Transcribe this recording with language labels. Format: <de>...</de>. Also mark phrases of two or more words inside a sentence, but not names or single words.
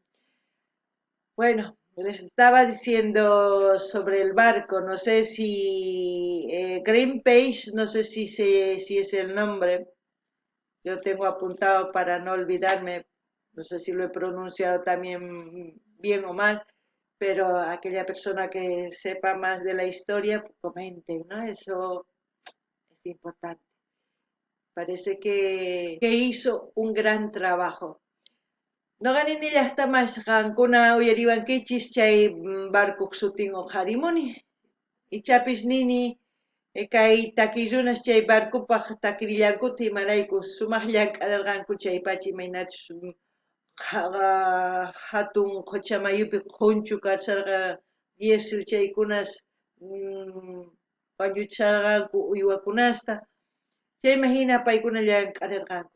<es>Bueno, les estaba diciendo sobre el barco, no sé si Greenpeace, no sé si es el nombre, yo tengo apuntado para no olvidarme, no sé si lo he pronunciado también bien o mal, pero aquella persona que sepa más de la historia, pues comente, ¿no? Eso es importante. Parece que hizo un gran trabajo.</es> <qu>Noqanini llaqtamasqankuna uyariwankichis chay barcuq sutinwan harimuni. Ichapis nini kay takillunas chay barcupaq takrillankuta imaraykus sumaq llank'ararqanku chay pacha imaynachus hatun qucha mayupi qunchu karsarqa diesel chaykunas wañuchisarqanku uywakunasta chayma hina paykuna llank'arirqanku.</qu>